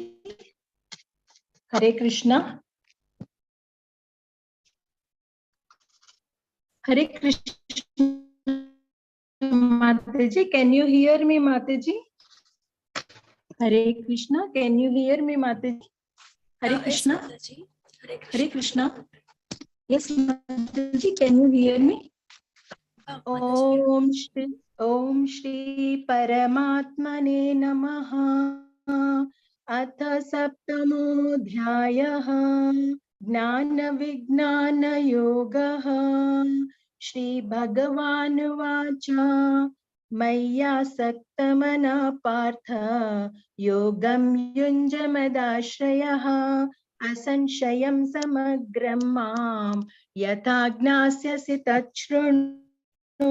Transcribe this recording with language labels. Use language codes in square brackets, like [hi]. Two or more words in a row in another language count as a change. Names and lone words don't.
[hi] हरे कृष्ण। हरे कृष्ण माता जी, [en] can you hear me [hi] माता जी? हरे कृष्ण, [en] can you hear me [hi] माता जी? हरे कृष्ण। हरे कृष्ण। यस माता जी, [en] can you hear me? [sa] ओम श्री परमात्मने नमः। अथ सप्तमोऽध्यायः ज्ञान विज्ञान योगः। श्री भगवानुवाच मय्यासक्तमनः पार्थ योगं युञ्ज मदाश्रयः असंशयं समग्रं मां यथा ज्ञास्यसि तच्छृणु।